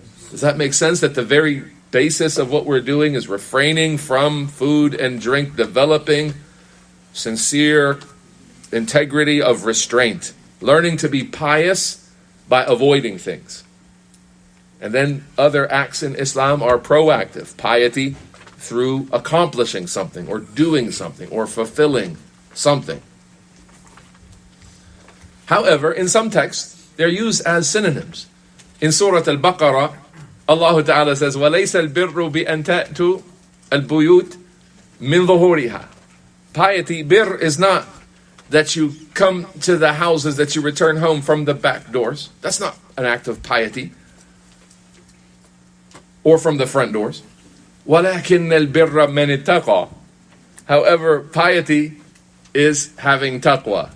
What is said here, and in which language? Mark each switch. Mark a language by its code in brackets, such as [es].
[en] Does that make sense that the very basis of what we're doing is refraining from food and drink, developing sincere integrity of restraint, learning to be pious by avoiding things. And then other acts in Islam are proactive, piety through accomplishing something or doing something or fulfilling something. However, in some texts, they're used as synonyms. In Surah Al-Baqarah, Allah Ta'ala says, [ar] وَلَيْسَ الْبِرُّ بِأَن تَأْتُوا الْبُيُوتِ مِنْ ظُهُورِهَا. [en] Piety, bir, is not that you come to the houses, that you return home from the back doors. That's not an act of piety. Or from the front doors. [ar] وَلَكِنَّ الْبِرَّ مَنِ اتَّقَى. [en] However, piety is having taqwa.